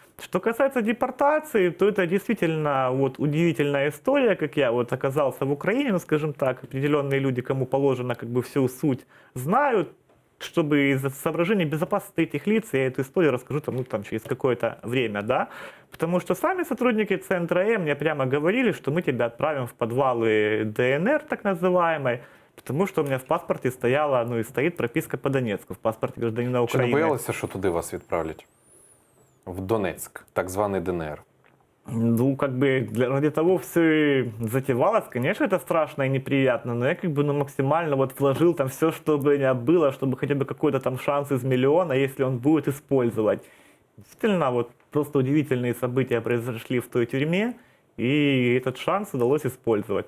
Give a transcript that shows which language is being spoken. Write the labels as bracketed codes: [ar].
[ru] Что касается депортации, то это действительно вот удивительная история, как я вот оказался в Украине, ну, скажем так, определенные люди, кому положено как бы всю суть, знают, чтобы из-за соображений безопасности этих лиц я эту историю расскажу там, ну, там через какое-то время, да, потому что сами сотрудники Центра мне прямо говорили, что мы тебя отправим в подвалы ДНР, так называемой, потому что у меня в паспорте стояла, ну и стоит прописка по Донецку, в паспорте гражданина [uk] Чи не [ru] Украины. [uk] боялися, що туди вас відправлять? В Донецьк, так званий ДНР. [ru] Ну, как бы ради того все и затевалось. Конечно, это страшно и неприятно, но я как бы ну, максимально вот вложил там все, что бы у меня было, чтобы хотя бы какой-то там шанс из миллиона, если он будет использовать. Действительно, вот просто удивительные события произошли в той тюрьме, и этот шанс удалось использовать.